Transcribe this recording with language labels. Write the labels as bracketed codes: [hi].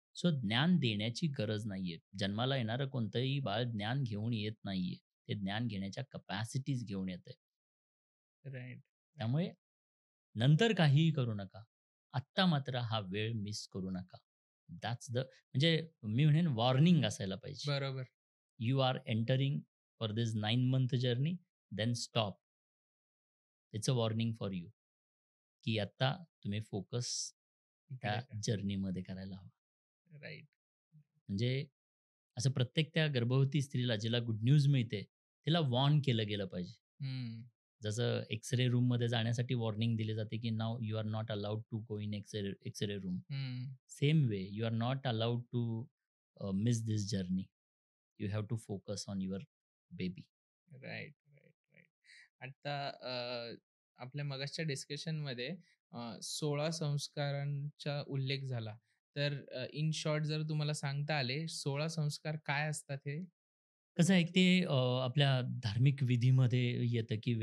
[mr] So ज्ञान देण्याची गरज नाहीये. जन्माला येणारं कोणतंही बाळ ज्ञान घेऊन येत नाहीये. ते ज्ञान घेण्याच्या कपॅसिटीज घेऊन येतंय. [en] Right, right. [mr] त्यामुळे नंतर काहीही करू नका. आत्ता मात्र हा वेळ मिस करू नका. [en] that's the [mr] म्हणजे मी म्हणेन वॉर्निंग असायला पाहिजे. बरोबर. [en] You are entering for this 9 month journey, then stop. It's a warning for you, [mr] की आत्ता तुम्ही फोकस त्या इकडे का? जर्नीमध्ये करायला हवा. [en] Right. [mr] म्हणजे असं प्रत्येक त्या गर्भवती स्त्रीला जिला गुड न्यूज मिळते, तिला वॉर्न केलं गेलं पाहिजे. हं. जसं एक्स-रे रूममध्ये जाण्यासाठी वॉर्निंग दिली जाते, की [en] Now you are not allowed to go in X-ray room. हं. Same way you are not allowed to miss this journey. You have to focus on your baby. Right, right, right. [mr] आता आपल्या मगाचच्या डिस्कशनमध्ये 16 संस्कारांचा उल्लेख झाला. तर [en] in short [mr] जर तुम्हाला सांगता आले 16 संस्कार काय असतात हे? कसं आहे, ते आपल्या धार्मिक विधीमध्ये येतं, की